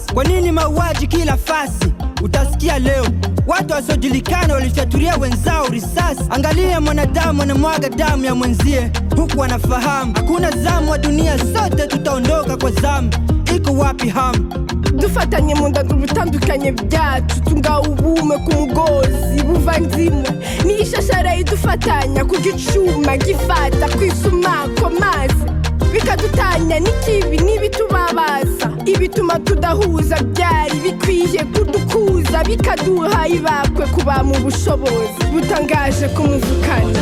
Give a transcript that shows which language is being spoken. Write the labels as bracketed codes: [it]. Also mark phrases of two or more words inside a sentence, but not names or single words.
[sw] Kwa nini mauaji kila fasi? Utasikia leo watu wasiojulikana walifyatulia wenzao risasi. Angalia mwanadamu anamwaga damu ya mwenzie huku anafahamu hakuna zamu wa dunia, sote tutaondoka kwa zamu. Iko wapi hamu? [rn] Dufatanye mu nda ubutandukanye byacu, tunga ubume ku mugozi buvandimwe, ni ishashara idufatanya ku gicuma gifata kwisumako maze bikadutanya n'ikibi n'ibitubabaza, ibituma tudahuza byari bikwiye kudukuza, bikaduha ibakwe kuba mu bushobozi butangaje kumuvukana.